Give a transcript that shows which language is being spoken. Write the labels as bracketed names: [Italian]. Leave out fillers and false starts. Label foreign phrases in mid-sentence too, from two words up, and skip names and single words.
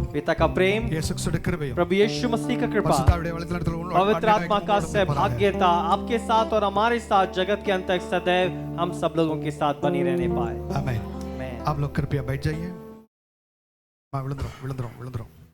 [Hindi] पिता का प्रेम, [Tamil] இயேசு கிறிஸ்துவின் கிருபையும் [Hindi] प्रभु यीशु मसीह का कृपा, [Tamil] பரிசுத்தாவியுடைய வழிநடத்தல் [Hindi] पवित्र आत्मा का सहभाग्यता आपके साथ और हमारे साथ जगत के अंत तक सदैव हम सब लोगों के साथ बनी रहने पाए। आमीन। आमीन। आप लोग कृपया बैठ जाइए। विழுந்துரும்